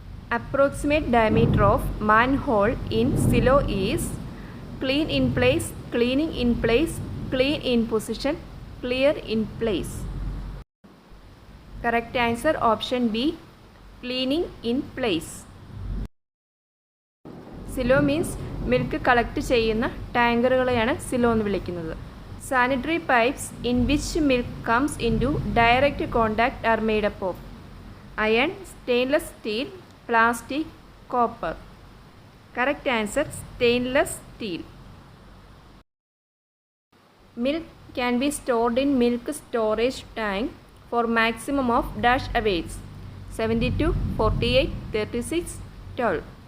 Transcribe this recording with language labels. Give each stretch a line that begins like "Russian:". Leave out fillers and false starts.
English: Approximate diameter of manhole in silo is clean in place, cleaning in place, clean in position, clear in place. Correct answer option B, cleaning in place. Silo means milk collect
Malayalam: ചെയ്യുന്ന ടാങ്കറുകളെയാണ് silo എന്ന് വിളിക്കുന്നത്.
English: Sanitary pipes in which milk comes into direct contact are made up of iron, stainless steel, plastic, copper. Correct answer stainless steel. Milk can be stored in milk storage tank for maximum of dash hours: 72, 48, 36, 12.